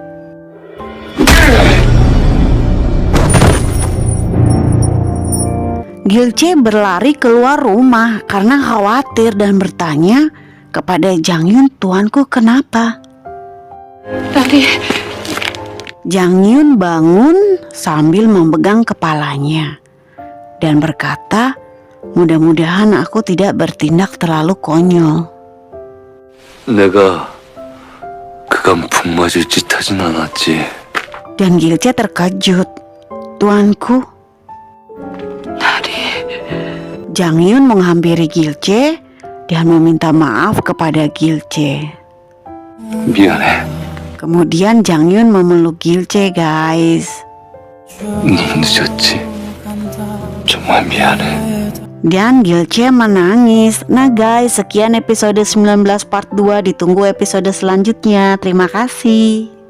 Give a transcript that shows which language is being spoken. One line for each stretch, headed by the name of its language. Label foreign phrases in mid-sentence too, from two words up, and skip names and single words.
Indonesian: Gilce berlari keluar rumah karena khawatir dan bertanya kepada Jang Yun, "Tuanku kenapa?" Jang Yun bangun sambil memegang kepalanya dan berkata, "Mudah-mudahan aku tidak bertindak terlalu konyol."
Korean: 내가 그간 복 맞을 짓 하진 않았지.
Indonesian: Dan Gilce terkejut. "Tuanku?" Jang Yun menghampiri Gilce dan meminta maaf kepada Gilce.
Korean: 미안해.
Indonesian: Kemudian Jang Yun memeluk Gilce guys.
Korean: 너무 늦었지. 정말 미안해.
Indonesian: Dan Gilce menangis. Nah guys, sekian episode 19 part 2. Ditunggu episode selanjutnya. Terima kasih.